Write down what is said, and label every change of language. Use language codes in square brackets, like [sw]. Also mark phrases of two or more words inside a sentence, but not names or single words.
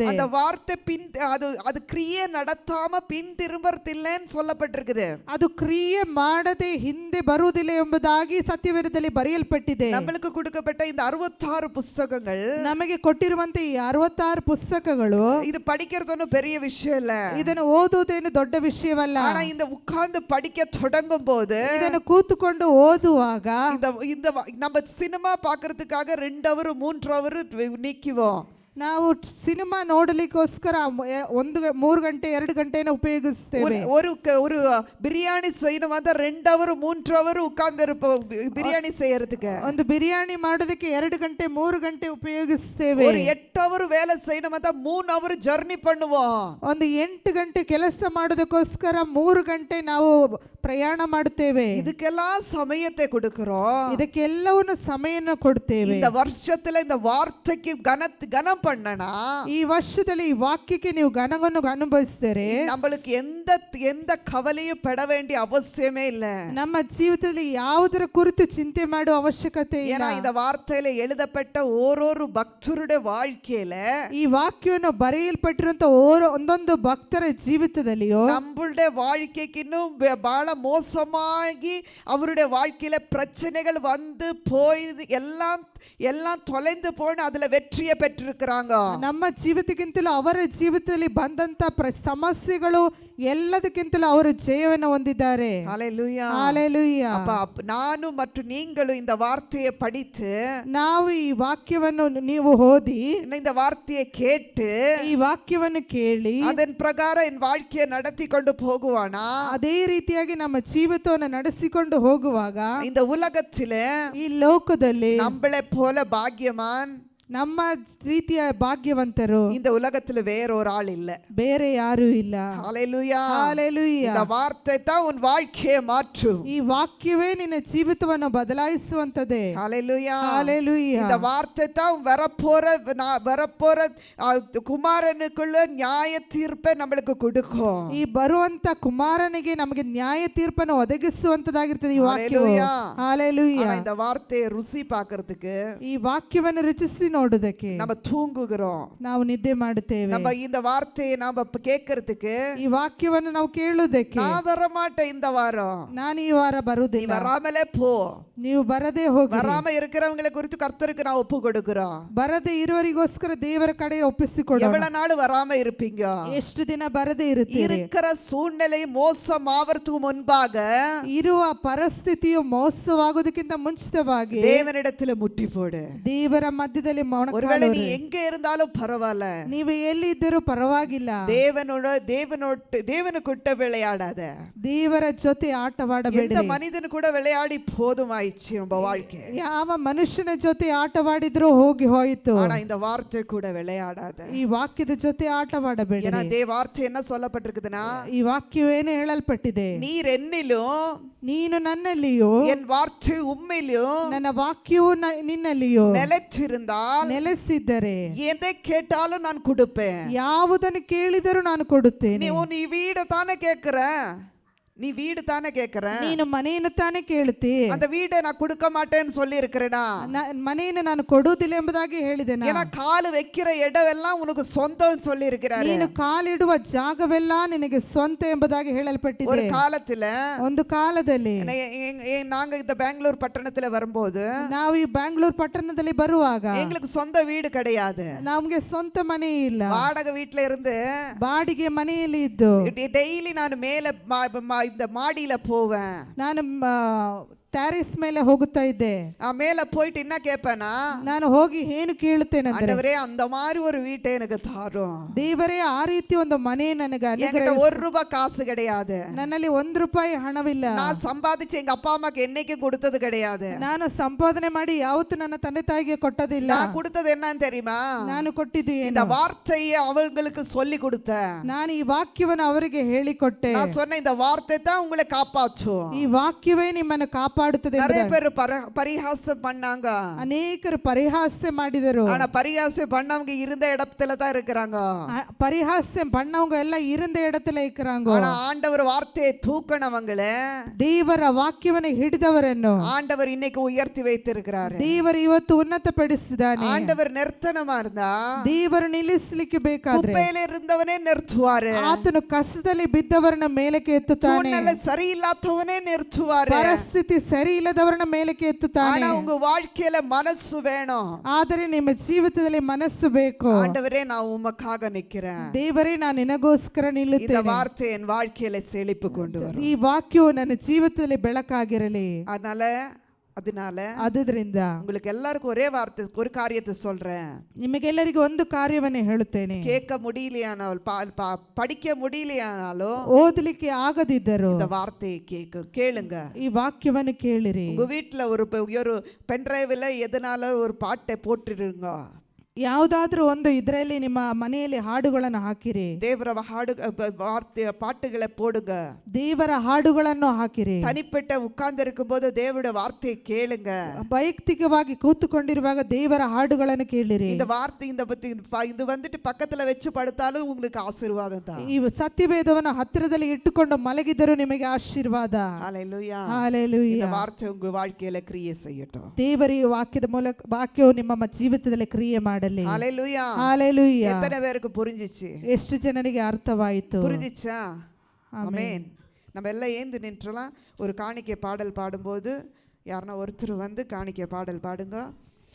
[ta] அந்த வார்த்தை அது கிரியை நடத்தாம பின் திரும்பறதில்லைன்னு சொல்லப்பட்டிருக்குது. [kn] ಅದು ಕ್ರಿಯೆ ಮಾಡದೆ ಹಿಂದೆ ಬರುವುದಿಲ್ಲ ಎಂಬುದಾಗಿ ಸತ್ಯವೇದದಲ್ಲಿ ಬರೆಯಲ್ಪಟ್ಟಿದೆ. [ta] நம்மளுக்கு கொடுக்கப்பட்ட இந்த 66 புத்தகங்கள், [kn] ನಮಗೆ ಕೊಟ್ಟಿರುವಂತೆ ಈ 66 ಪುಸ್ತಕಗಳು, [ta] இது படிக்கிறது ஒன்றும் பெரிய விஷயம் இல்ல. [kn] ಇದನ್ನು ಓದುವುದೇನು ದೊಡ್ಡ ವಿಷಯವಲ್ಲ. [ta] ஆனா இந்த உட்கார்ந்து படிக்க தொடங்கும் போது, [kn] ಇದನ್ನು ಕೂತುಕೊಂಡು ಓದುವಾಗ [ta] இந்த நம்ம சினிமா பார்க்கிறதுக்காக 2 அவர் 3 அவர் நிக்குவோம். [kn] ನಾವು ಸಿನಿಮಾ ನೋಡಲಿಕ್ಕೋಸ್ಕರ 3 ಗಂಟೆ 2 ಗಂಟೆನ ಉಪಯೋಗಿಸ್ತೇವೆ. [ta] ஒரு பிரியாணி செய்யணும் வந்தா 2 அவர் 3 அவர் உட்கார்ந்து இருப்போம் பிரியாணி செய்யறதுக்கு. [kn] ಒಂದು ಬಿರಿಯಾನಿ ಮಾಡೋದಕ್ಕೆ 2 ಗಂಟೆ 3 ಗಂಟೆ ಉಪಯೋಗಿಸ್ತೇವೆ. [ta] ஒரு 8 அவர் வேலை செய்யணும் வந்தா 3 அவர் ಜರ್ನಿ பண்ணுவோம். [kn] ಒಂದು 8 ಗಂಟೆ ಕೆಲಸ ಮಾಡೋದಕ್ಕೋಸ್ಕರ 3 ಗಂಟೆ ನಾವು ಪ್ರಯಾಣ ಮಾಡುತ್ತೇವೆ. [ta] ಇದಕ್ಕೆல்லாம் ಸಮಯத்தை கொடுக்கிறோம். [kn] ಇದಕ್ಕೆಲ್ಲವನ್ನು ಸಮಯನ ಕೊಡ್ತೇವೆ. [ta] இந்த வருஷத்துல இந்த வார்த்தைக்கு கனம் பண்ணனா, [kn] ಈ ವರ್ಷದಲ್ಲಿ ಈ ವಾಕ್ಯಕ್ಕೆ ನೀವು ಘನವನ್ನು ಅನುಭವಿಸಿದರೆ [ta] நம்மளுக்கு எந்த கவலையும் பட வேண்டிய அவசியமே இல்ல. [kn] ನಮ್ಮ ಜೀವಿತದಲ್ಲಿ ಯಾವುದರ ಕುರಿತು ಚಿಂತೆ ಮಾಡುವ ಅವಶ್ಯಕತೆ ಇಲ್ಲ. [ta] ஏன்னா இந்த வார்த்தையில எழுதப்பட்ட ஓரொரு பக்தருடைய வாழ்க்கையில, [kn] ಈ ವಾಕ್ಯವನ್ನು ಬರೆಯಲ್ಪಟ್ಟಿರುವಂತ ಒಂದೊಂದು ಭಕ್ತರ ಜೀವಿತದಲ್ಲಿಯೋ [ta] நம்மளுடைய வாழ்க்கைக்கு இன்னும் ಬಹಳ மோசமாகி அவருடைய வாழ்க்கையில பிரச்சனைகள் வந்து போய் எல்லாம் தொலைந்து போன அதுல வெற்றியை பெற்றிருக்கிறாங்க. [kn] ನಮ್ಮ ಜೀವಿತಕ್ಕಿಂತಲೂ ಅವರ ಜೀವಿತದಲ್ಲಿ ಬಂದಂತ ಸಮಸ್ಯೆಗಳು ಎಲ್ಲದಕ್ಕಿಂತಲೂ ಅವರು ಜಯವನ್ನು ಹೊಂದಿದ್ದಾರೆ. [ta] ஹல்லேலூயா. [kn] ஹல்லேலೂಯಾ. [ta] அப்ப நானும் மற்றும் நீங்களும் இந்த வார்த்தையை படித்து, [kn] ನಾವು ಈ ವಾಕ್ಯವನ್ನು ನೀವು ಓದಿ [ta] இந்த வார்த்தையை கேட்டு [kn] ಈ ವಾಕ್ಯವನ್ನು ಕೇಳಿ [ta] அதன் பிரகாரம் என் வாழ்க்கையை நடத்தி கொண்டு போகுவானா, [kn] ಅದೇ ರೀತಿಯಾಗಿ ನಮ್ಮ ಜೀವಿತವನ್ನು ನಡೆಸಿಕೊಂಡು ಹೋಗುವಾಗ [ta] இந்த உலகத்திலே [kn] ಈ ಲೋಕದಲ್ಲಿ [ta] நம்மளை போல பாக்கியமான், [kn] ನಮ್ಮ ರೀತಿಯ ಭಾಗ್ಯವಂತರು [ta] இந்த உலகத்துல வேற ஒரு ஆள் இல்ல. [kn] ಬೇರೆ ಯಾರೂ ಇಲ್ಲ. [ta] ஹல்லேலூயா. [kn] ஹல்லேலூயா. [ta] இந்த வார்த்தை தான் உன் வாழ்க்கையை மாற்றும். [kn] ಈ ವಾಕ್ಯವೇ ನಿನ್ನ ಜೀವಿತವನ್ನು ಬದಲಾಯಿಸುವಂತದೇ. [ta] ஹல்லேலூயா. [kn] ஹல்லேலூயா. [ta] இந்த வார்த்தை தான் வரப்போற குமாரனுக்குள்ள நியாய தீர்ப்பை நம்மளுக்கு கொடுக்கும். [kn] ಈ ಬರುವಂತ ಕುಮಾರನಿಗೆ ನಮಗೆ ನ್ಯಾಯ ತೀರ್ಪನ್ನು ಒದಗಿಸುವಂತದಾಗಿರ್ತದೆ ಈ ವಾಕ್ಯವು. [ta] ஹல்லேலூயா. [kn] ஹல்லேலೂಯಾ. [ta] இந்த வார்த்தையை ருசி பார்க்கிறதுக்கு, [kn] ಈ ವಾಕ್ಯವನ್ನು ರುಚಿಸಿ ನೋಡುವುದಕ್ಕೆ [ta] நம்ம தூங்குகிறோம். [kn] ನಾವು ನಿದ್ದೆ ಮಾಡುತ್ತೇವೆ. [ta] நம்ம இந்த வார்த்தையை நாம கேட்கறதுக்கு, [kn] ಈ ವಾಕ್ಯವನ್ನು ನಾವು ಕೇಳುವುದಕ್ಕೆ [ta] நான் வரமாட்டேன் இந்த வாரம், [kn] ನಾನು ಈ ವಾರ [ta] நீ [kn] ಬರುವುದಿಲ್ಲ, [ta] வராமலே போ. [kn] ನೀವು ಬರದೇ ಹೋಗಿ. [ta] வராம இருக்கிறவங்களை குறித்து கர்த்தருக்கு நான் ஒப்பு கொடுக்கிறோம். [kn] ಬರದೇ ಇರುವರಿಗೋಸ್ಕರ ದೇವರ ಕಡೆ ಒಪ್ಪಿಸಿಕೊಡೋಣ. [ta] எவ்வளவு நாள் வராம இருப்பீங்க? [kn] ಎಷ್ಟು ದಿನ ಬರದೇ ಇರುತ್ತೀರಿ? [ta] இருக்கிற சூழ்நிலை மோசமாவதுக்கு முன்பாக [kn] ಇರುವ ಪರಿಸ್ಥಿತಿಯು ಮೋಸವಾಗುವುದಕ್ಕಿಂತ ಮುಂಚಿತವಾಗಿ [ta] தேவனிடத்துல முட்டி போடு. [kn] ದೇವರ ಮಧ್ಯದಲ್ಲಿ [ta] ஒருவேளை நீ [kn] ಮೊಣಕಾಲೂರಿ. [ta] எங்க இருந்தாலும் பரவாயில்ல, [kn] ನೀವು ಎಲ್ಲಿದ್ದರೂ ಪರವಾಗಿಲ್ಲ, [ta] தேவனு கிட்ட விளையாடாத. [kn] ದೇವರ ಜೊತೆ ಆಟವಾಡಬೇಡಿ. [ta] எந்த மனிதன் கூட விளையாடி போதுமாயிடுச்சு நம்ம வாழ்க்கை. [kn] ಯಾವ ಮನುಷ್ಯನ ಜೊತೆ ಆಟವಾಡಿದ್ರೂ ಹೋಗಿ ಹೋಯಿತು. [ta] ஆனா இந்த வார்த்தை கூட விளையாடாத. [kn] ಈ ವಾಕ್ಯದ ಜೊತೆ ಆಟವಾಡಬೇಡಿ. [ta] ஏன்னா வார்த்தை என்ன சொல்லப்பட்டிருக்குதுன்னா, [kn] ಈ ವಾಕ್ಯವೇನು ಹೇಳಲ್ಪಟ್ಟಿದೆ, [ta] நீர் என்னிலும் [kn] ನೀನು ನನ್ನಲ್ಲಿಯೂ [ta] என் வார்த்தை உம்மிலும் [kn] ನನ್ನ ವಾಕ್ಯವು ನಿನ್ನಲ್ಲಿಯೂ [ta] நிலைச்சிருந்தால் [kn] ನೆಲೆಸಿದ್ದರೆ [ta] எதை கேட்டாலும் நான் கொடுப்பேன். [kn] ಯಾವುದನ್ನು ಕೇಳಿದರೂ ನಾನು ಕೊಡುತ್ತೇನೆ. [ta] நீ வீடு தானே கேட்கிற, நீ வீடு தானே கேட்கிற, [kn] ನೀನು ಮನೆಯನ್ನು ತಾನೇ ಕೇಳುತ್ತಿ. [ta] அந்த வீடை நான் கொடுக்க மாட்டேன்னு சொல்லி இருக்கிறேனா? [kn] ಮನೆಯನ್ನು ನಾನು ಕೊಡುವುದಿಲ್ಲ ಎಂಬುದಾಗಿ ಹೇಳಿದೆ. [ta] ஏன்னா கால் வைக்கிற இடம் எல்லாம் உனக்கு சொந்தம் சொல்லி இருக்கிறாரு. [kn] ನೀನು ಕಾಲಿಡುವ ಜಾಗವೆಲ್ಲ ನಿನಗೆ ಸ್ವಂತ ಎಂಬುದಾಗಿ ಹೇಳಲ್ಪಟ್ಟಿದೆ. [ta] ஒரு காலத்துல, [kn] ಒಂದು ಕಾಲದಲ್ಲಿ [ta] நாங்க இந்த பெங்களூர் பட்டணத்துல வரும்போது, [kn] ನಾವು ಈ ಬ್ಯಾಂಗ್ಳೂರ್ ಪಟ್ಟಣದಲ್ಲಿ ಬರುವಾಗ [ta] எங்களுக்கு சொந்த வீடு கிடையாது. [kn] ನಮ್ಗೆ ಸ್ವಂತ ಮನೆ ಇಲ್ಲ, [ta] வாடகை வீட்டுல இருந்து [kn] ಬಾಡಿಗೆ ಮನೆಯಲ್ಲಿ ಇದ್ದು [ta] டெய்லி நான் மேல இந்த மாடியில போவேன். [kn] ನಾನು ಟ್ಯಾರಿಸ್ ಮೇಲೆ ಹೋಗುತ್ತಾ ಇದ್ದೆ. [ta] மேல போயிட்டு என்ன கேட்பேனா, [kn] ನಾನು ಹೋಗಿ ಏನು ಕೇಳುತ್ತೇನೆ ಅಂದ್ರೆ, [ta] ஆண்டவரே அந்த மாதிரி ஒரு வீட்டை எனக்கு தாரும். [kn] ದೇವರೇ ಆ ರೀತಿ ಒಂದು ಮನೆ ನನಗೆ [ta] என்கிட்ட [kn] ಅನುಗ್ರಹಿಸು. [ta] ₹1 காசு கிடையாது. [kn] ನನ್ನಲ್ಲಿ ₹1 ಹಣವಿಲ್ಲ. [ta] நான் சம்பாதிச்சு எங்க அப்பா அம்மாக்கு என்னைக்கும் கொடுத்தது கிடையாது. [kn] ನಾನು ಸಂಪಾದನೆ ಮಾಡಿ ಯಾವತ್ತೂ ನನ್ನ ತಂದೆ ತಾಯಿಗೆ ಕೊಟ್ಟದಿಲ್ಲ. [ta] நான் கொடுத்தது என்னன்னு தெரியுமா? [kn] ನಾನು ಕೊಟ್ಟಿದ್ದು [ta] இந்த [kn] ಏನು, [ta] வார்த்தையை அவங்களுக்கு சொல்லி கொடுத்தேன். [kn] ನಾನು ಈ ವಾಕ್ಯವನ್ನು ಅವರಿಗೆ ಹೇಳಿಕೊಟ್ಟೆ. [ta] நான் சொன்ன இந்த வார்த்தை தான் உங்களை காப்பாற்றும். [kn] ಈ ವಾಕ್ಯವೇ ನಿಮ್ಮನ್ನು ಕಾಪಾಡುತ್ತದೆ. [ta] நிறைய பேர் பரிகாசம் பண்ணாங்க, [kn] ಅನೇಕರು ಪರಿಹಾಸ್ಯ ಮಾಡಿದರು. [ta] ஆனா பரிகாசம் பண்ணவங்க இருந்த இடத்துல தான் இருக்கிறாங்க. ಪರಿಹಾಸ್ಯ பண்ணவங்க எல்லாம் இருந்த இடத்துல இருக்கிறாங்க. ஆனா ஆண்டவர் வார்த்தையை தூக்கணவங்களே, [kn] ದೇವರ ವಾಕ್ಯವನ್ನು ಹಿಡಿದವರನ್ನು [ta] ஆண்டவர் இன்னைக்கு உயர்த்தி வைத்திருக்கிறாரு. [kn] ದೇವರು ಇವತ್ತು ಉನ್ನತಪಡಿಸಿದ್ದಾನೆ. [ta] ஆண்டவர் நிறுத்தனமா இருந்தா, [kn] ದೇವರು ನಿಲ್ಲಿಸಲಿಕ್ಕೆ ಬೇಕಾದ್ರೆ [ta] குப்பையில இருந்தவனே நிறுத்துவாரு. [kn] ಆತನು ಕಸದಲ್ಲಿ ಬಿದ್ದವರನ್ನ ಮೇಲಕ್ಕೆ ಎತ್ತುತ್ತಾನೆ. [ta] சூழ்நிலை சரியில்லாதவனே நிறுத்துவாரு. [kn] ಪರಿಸ್ಥಿತಿ ಸರಿ ಇಲ್ಲದವರನ್ನ ಮೇಲಕ್ಕೆ ಎತ್ತುತ್ತಾನೆ. [ta] ஆனா உங்க வாழ்க்கையில மனசு வேணும். [kn] ಆದರೆ ನಿಮ್ಮ ಜೀವಿತದಲ್ಲಿ ಮನಸ್ಸು ಬೇಕು. [ta] ஆண்டவரே நான் உமக்காக நிக்கிறேன். [kn] ದೇವರೇ ನಾನು ನಿನಗೋಸ್ಕರ [ta] இந்த [kn] ನಿಲ್ಲುತ್ತೇನೆ. [ta] வார்த்தை என் வாழ்க்கையில செழிப்பு கொண்டு வரும். [kn] ಈ ವಾಕ್ಯವು ನನ್ನ ಜೀವಿತದಲ್ಲಿ ಬೆಳಕಾಗಿರಲಿ. [ta] அதனால [kn] ಆದುದರಿಂದ [ta] உங்களுக்கு எல்லாருக்கும் ஒரே வார்த்தை, ஒரு காரியத்தை சொல்றேன். [kn] ನಿಮಗೆಲ್ಲರಿಗೂ ಒಂದು ಕಾರ್ಯವನ್ನೇ ಹೇಳುತ್ತೇನೆ. [ta] கேட்க முடியலையானாலும் படிக்க முடியலையானாலும் [kn] ಓದಲಿಕ್ಕೆ ಆಗದಿದ್ದರು [ta] இந்த வார்த்தையை கேளுங்க. [kn] ಈ ವಾಕ್ಯವನ್ನು ಕೇಳಿರಿ. [ta] உங்க வீட்டுல ஒரு பென்ட்ரைவ்ல எதனால ஒரு பாட்டை போட்டுருங்க. [kn] ಯಾವುದಾದ್ರೂ ಒಂದು ಇದರಲ್ಲಿ ನಿಮ್ಮ ಮನೆಯಲ್ಲಿ ಹಾಡುಗಳನ್ನು ಹಾಕಿರಿ. [ta] ದೇವರ பாட்டுகளை போடுங்க. [kn] ದೇವರ ಹಾಡುಗಳನ್ನು ಹಾಕಿರಿ. [ta] தனிப்பட்ட உட்கார்ந்து இருக்கும்போது தேவனுடைய வார்த்தையை கேளுங்க. [kn] ವೈಯಕ್ತಿಕವಾಗಿ ಕೂತುಕೊಂಡಿರುವಾಗ ದೇವರ ಹಾಡುಗಳನ್ನು ಕೇಳಿರಿ. [ta] இந்த வார்த்தை இது வந்துட்டு பக்கத்துல வச்சு படுத்தாலும் உங்களுக்கு ஆசீர்வாதம் தான். [kn] ಈ ಸತ್ಯವೇದವನ್ನು ಹತ್ತಿರದಲ್ಲಿ ಇಟ್ಟುಕೊಂಡು ಮಲಗಿದರೂ ನಿಮಗೆ ಆಶೀರ್ವಾದ. [ta] ஹல்லேலூயா. [kn] ಹಲ್ಲೆಲೂಯಾ. [ta] இந்த வார்த்தை உங்க வாழ்க்கையில கிரியை செய்யட்டும். [kn] ದೇವರ ಈ ವಾಕ್ಯದ ಮೂಲಕ ವಾಕ್ಯವು ನಿಮ್ಮ ಜೀವಿತದಲ್ಲಿ ಕ್ರಿಯೆ ಮಾಡಲಿ. [ta] ஹல்லேலூயா. [kn] ஹல்லேலூயா. [ta] எத்தனை பேருக்கு புரிஞ்சிச்சு? [kn] ಎಷ್ಟು ಜನರಿಗೆ ಅರ್ಥವಾಯಿತು? [ta] புரிஞ்சிச்சா? ஆமென். நம்ம எல்லாம் ஏந்து நின்றலாம். ஒரு காணிக்கை பாடல் பாடும்போது யாருன்னா ஒருத்தர் வந்து காணிக்கை பாடல் பாடுங்க.